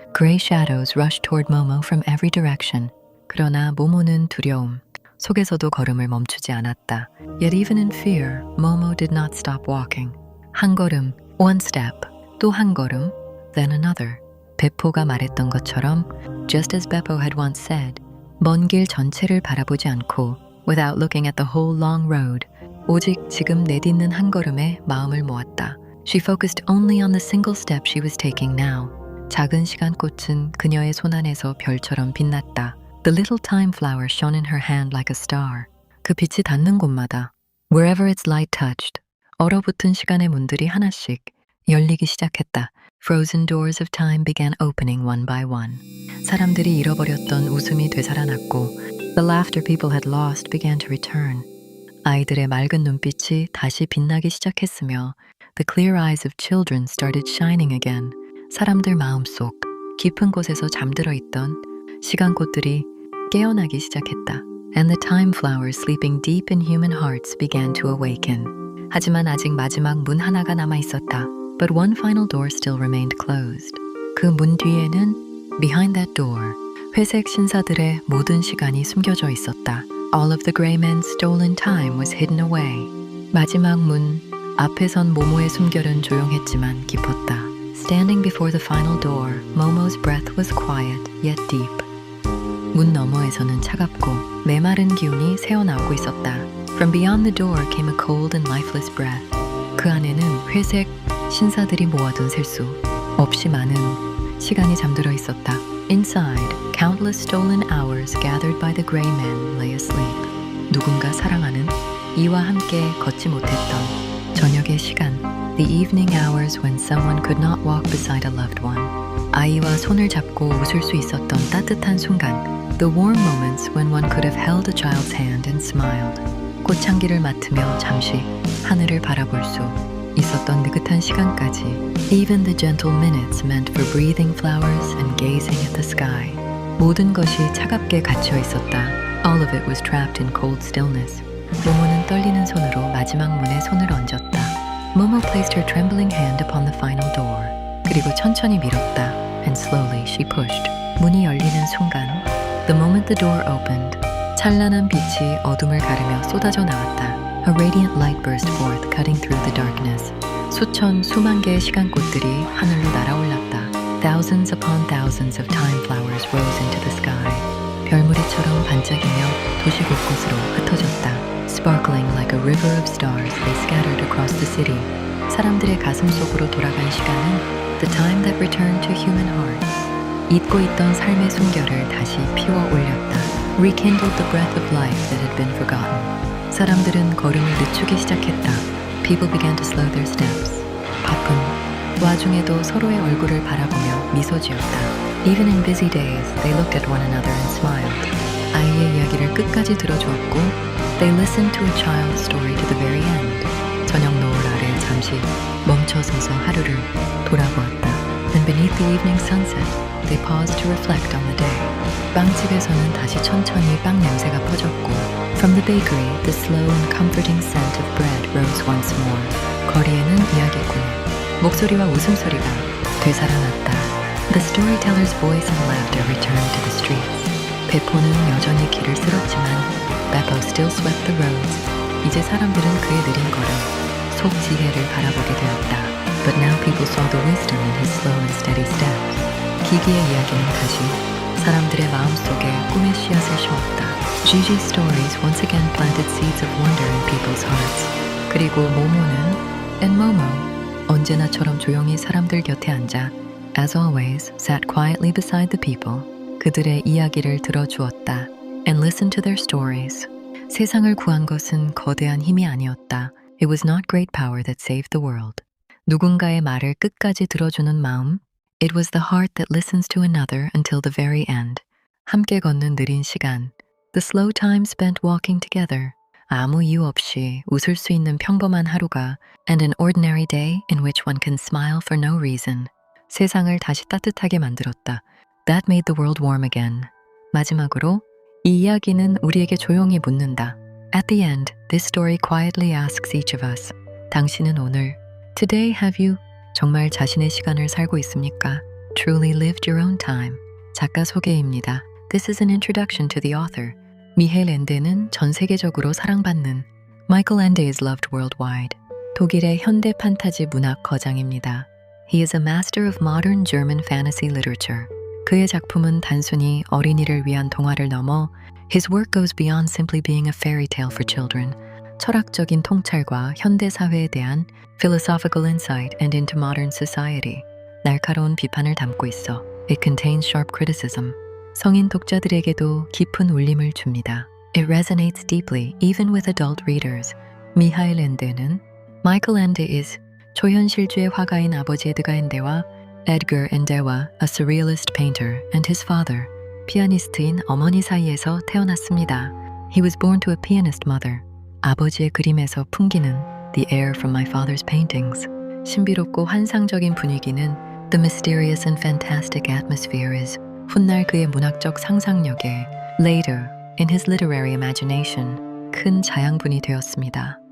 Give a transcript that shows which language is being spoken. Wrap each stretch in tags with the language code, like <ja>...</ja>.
<en>Gray shadows rushed toward Momo from every direction.</en> <ko>그러나 모모는 두려움 속에서도 걸음을 멈추지 않았다.</ko> <en>Yet even in fear, Momo did not stop walking.</en> <ko>한 걸음,</ko> <en>one step,</en> <ko>또 한 걸음,</ko> <en>then another.</en> <ko>베포가 말했던 것처럼,</ko> <en>just as Beppo had once said,</en> <ko>먼 길 전체를 바라보지 않고,</ko> <en>without looking at the whole long road,</en> <ko>오직 지금 내딛는 한 걸음에 마음을 모았다.</ko> <en>She focused only on the single step she was taking now.</en> <ko>작은 시간꽃은 그녀의 손 안에서 별처럼 빛났다.</ko> <en>The little time flower shone in her hand like a star.</en> <ko>그 빛이 닿는 곳마다,</ko> <en>wherever its light touched,</en> <ko>얼어붙은 시간의 문들이 하나씩 열리기 시작했다.</ko> <en>Frozen doors of time began opening one by one.</en> <ko>사람들이 잃어버렸던 웃음이 되살아났고,</ko> <en>the laughter people had lost began to return.</en> <ko>아이들의 맑은 눈빛이 다시 빛나기 시작했으며,</ko> <en>the clear eyes of children started shining again.</en> <ko>사람들 마음속 깊은 곳에서 잠들어 있던 시간꽃들이 깨어나기 시작했다.</ko> <en>And the time flowers sleeping deep in human hearts began to awaken.</en> <ko>하지만 아직 마지막 문 하나가 남아 있었다.</ko> <en>But one final door still remained closed.</en> <ko>그 문 뒤에는</ko> <en>behind that door,</en> <ko>회색 신사들의 모든 시간이 숨겨져 있었다.</ko> <en>All of the gray men's stolen time was hidden away.</en> <ko>마지막 문 앞에 선 모모의 숨결은 조용했지만 깊었다.</ko> <en>Standing before the final door, Momo's breath was quiet yet deep.</en> <ko>문 너머에서는 차갑고 메마른 기운이 새어나오고 있었다.</ko> <en>From beyond the door came a cold and lifeless breath.</en> <ko>그 안에는 회색 신사들이 모아둔 셀 수 없이 많은 시간이 잠들어 있었다.</ko> <en>Inside, countless stolen hours gathered by the gray men lay asleep.</en> <ko>누군가 사랑하는 이와 함께 걷지 못했던 저녁의 시간.</ko> <en>The evening hours when someone could not walk beside a loved one.</en> <ko>아이와 손을 잡고 웃을 수 있었던 따뜻한 순간.</ko> <en>The warm moments when one could have held a child's hand and smiled.</en> <ko>꽃향기를 맡으며 잠시 하늘을 바라볼 수 있었던 느긋한 시간까지.</ko> <en>Even the gentle minutes meant for breathing flowers and gazing at the sky.</en> <ko>모든 것이 차갑게 갇혀 있었다.</ko> <en>All of it was trapped in cold stillness.</en> <ko>모모는 떨리는 손으로 마지막 문에 손을 얹었다.</ko> <en>Momo placed her trembling hand upon the final door.</en> <ko>그리고 천천히 밀었다.</ko> <en>And slowly she pushed.</en> <ko>문이 열리는 순간,</ko> <en>the moment the door opened,</en> <ko>찬란한 빛이 어둠을 가르며 쏟아져 나왔다.</ko> <en>A radiant light burst forth, cutting through the darkness.</en> <ko>수만 개의 시간꽃들이 하늘로 날아올랐다.</ko> <en>Thousands upon thousands of time flowers rose into the sky.</en> <ko>별무리처럼 반짝이며 도시 곳곳으로 흩어졌다.</ko> <en>Sparkling like a river of stars, they scattered across the city.</en> <ko>사람들의 가슴 속으로 돌아간 시간은</ko> <en>the time that returned to human hearts.</en> <ko>잊고 있던 삶의 숨결을 다시 피워 올렸다.</ko> <en>Rekindled the breath of life that had been forgotten.</en> <ko>사람들은 걸음을 늦추기 시작했다.</ko> <en>People began to slow their steps.</en> <ko>바쁜 와중에도 서로의 얼굴을 바라보며 미소 지었다.</ko> <en>Even in busy days, they looked at one another and smiled.</en> <ko>아이의 이야기를 끝까지 들어주었고,</ko> <en>they listened to a child's story to the very end.</en> <ko>저녁 노을 아래 잠시 멈춰서서 하루를 돌아보았다.</ko> <en>And beneath the evening sunset, they paused to reflect on the day.</en> <ko>빵집에서는 다시 천천히 빵 냄새가 퍼졌고,</ko> <en>from the bakery, the slow and comforting scent of bread rose once more.</en> <ko>거리에는 이야기꾼의 목소리와 웃음소리가 되살아났다.</ko> <en>The storyteller's voice and laughter returned to the streets.</en> <ko>베포는 여전히 길을 쓸었지만,</ko> <en>Beppo still swept the roads.</en> <ko>이제 사람들은 그의 느린 걸음, 속 지혜를 바라보게 되었다.</ko> <en>But now people saw the wisdom in his slow and steady steps.</en> <ko>기기의 이야기는 다시 사람들의 마음속에 꿈의 씨앗을 심었다.</ko> <en>Gigi's stories once again planted seeds of wonder in people's hearts.</en> <ko>그리고 모모는</ko> <en>and Momo</en> <ko>언제나처럼 조용히 사람들 곁에 앉아</ko> <en>as always sat quietly beside the people.</en> <ko>그들의 이야기를 들어주었다.</ko> <en>And listened to their stories.</en> <ko>세상을 구한 것은 거대한 힘이 아니었다.</ko> <en>It was not great power that saved the world.</en> <ko>누군가의 말을 끝까지 들어주는 마음.</ko> <en>It was the heart that listens to another until the very end.</en> <ko>함께 걷는 느린 시간.</ko> <en>The slow time spent walking together.</en> <ko>아무 이유 없이 웃을 수 있는 평범한 하루가</ko> <en>and an ordinary day in which one can smile for no reason.</en> <ko>세상을 다시 따뜻하게 만들었다.</ko> <en>That made the world warm again.</en> <ko>마지막으로 이 이야기는 우리에게 조용히 묻는다.</ko> <en>At the end, this story quietly asks each of us.</en> <ko>당신은 오늘,</ko> <en>today have you</en> <ko>정말 자신의 시간을 살고 있습니까?</ko> <en>Truly lived your own time.</en> <ko>작가 소개입니다.</ko> <en>This is an introduction to the author.</en> <ko>미헬 엔데는 전 세계적으로 사랑받는</ko> <en>Michael Ende is loved worldwide.</en> <ko>독일의 현대 판타지 문학 거장입니다.</ko> <en>He is a master of modern German fantasy literature.</en> <ko>그의 작품은 단순히 어린이를 위한 동화를 넘어</ko> <en>His work goes beyond simply being a fairy tale for children.</en> <ko>철학적인 통찰과 현대 사회에 대한</ko> <en>philosophical insight and into modern society.</en> <ko>날카로운 비판을 담고 있어.</ko> <en>It contains sharp criticism.</en> <ko>성인 독자들에게도 깊은 울림을 줍니다.</ko> <en>It resonates deeply even with adult readers.</en> <ko>미하일 엔데는</ko> <en>Michael Ende is</en> <ko>초현실주의 화가인 아버지 에드가 엔데와 Edgar Ende와</ko> <en>a surrealist painter and his father,</en> <ko>피아니스트인 어머니 사이에서 태어났습니다.</ko> <en>He was born to a pianist mother.</en> <ko>아버지의 그림에서 풍기는</ko> <en>the air from my father's paintings.</en> <ko>신비롭고 환상적인 분위기는</ko> <en>the mysterious and fantastic atmosphere is</en> <ko>훗날 그의 문학적 상상력에</ko> <en>later in his literary imagination</en> <ko>큰 자양분이 되었습니다.</ko>